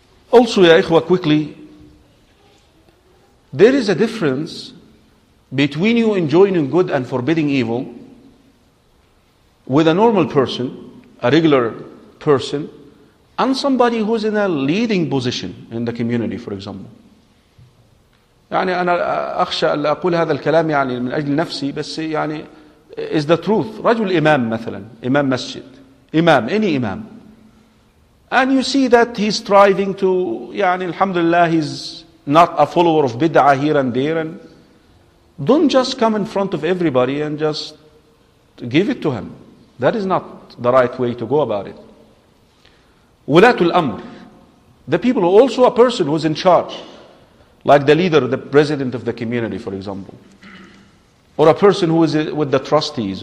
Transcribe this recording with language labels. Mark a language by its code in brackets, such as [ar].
[en] Also, ya ikhwa, quickly, there is a difference between you enjoining good and forbidding evil with a normal person, a regular person, and somebody who's in a leading position in the community, for example. [ar] يعني أنا أخشى أن أقول هذا الكلام يعني من أجل نفسي بس يعني [en] is the truth. [ar] رجل إمام مثلا, إمام مسجد, إمام, [en] any [ar] إمام. [en] And you see that he's striving to, [ar] يعني الحمد لله, [en] he's not a follower of bid'ah here and there, and don't just come in front of everybody and just give it to him. That is not the right way to go about it. Wulatul Amr, the people, also a person who's in charge, like the leader, the president of the community, for example, or a person who is with the trustees.